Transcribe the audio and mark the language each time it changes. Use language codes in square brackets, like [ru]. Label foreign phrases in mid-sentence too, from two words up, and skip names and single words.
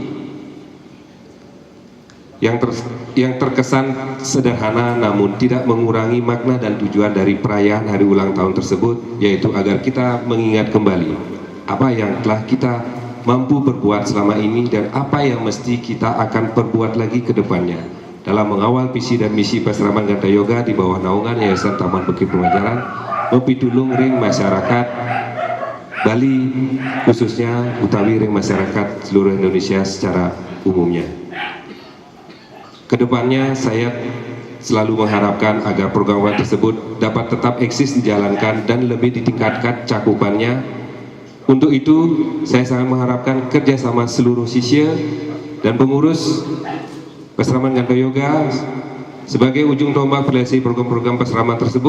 [id] yang terkesan sederhana namun tidak mengurangi makna dan tujuan dari perayaan hari ulang tahun tersebut, yaitu agar kita mengingat kembali apa yang telah kita mampu berbuat selama ini dan apa yang mesti kita akan perbuat lagi ke depannya dalam mengawal visi dan misi Peseraman Ganda Yoga di bawah naungan Yayasan Taman Bukit Pengajaran [ban] mempitulung ring [id] masyarakat Bali, khususnya [ban] utawi ring [id] masyarakat seluruh Indonesia secara umumnya. Kedepannya saya selalu mengharapkan agar program tersebut dapat tetap eksis dijalankan dan lebih ditingkatkan cakupannya. Untuk itu saya sangat mengharapkan kerjasama seluruh siswa dan pengurus Peseraman Ganda Yoga sebagai ujung tombak realisasi program-program peseraman tersebut.